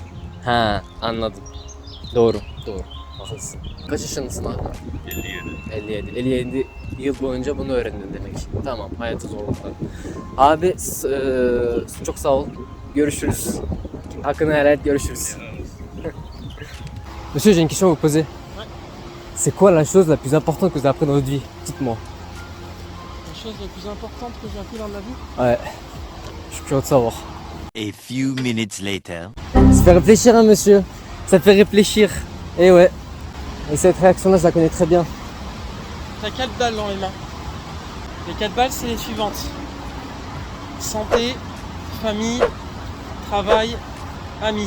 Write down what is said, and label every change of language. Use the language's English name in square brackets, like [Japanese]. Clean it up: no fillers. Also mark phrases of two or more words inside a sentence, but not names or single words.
[Turkish] Ha, anladım. Doğru. Haklısın. Kaç yaşındasın abi? 57. 57 yıl boyunca bunu öğrendin demek. Tamam, hayatı zorluklar. Abi çok sağ ol. Görüşürüz. Hakkını helal et, görüşürüz. [French] Monsieur, j'ai une question à vous poser. C'est quoi la chose la plus importante que vous avez appris dans votre vie? Dites-moi. La chose la plus importante que j'ai appris dans ma vie, Ouais, je suis curieux de savoir. [English] A few minutes later. [French] Ça fait réfléchir, hein, monsieur. Ça fait réfléchir. Et ouais. Et cette réaction-là, je la connais très bien. t'as 4 balles dans les mains. Les 4 balles, c'est les suivantes. Santé, famille, travail, amis.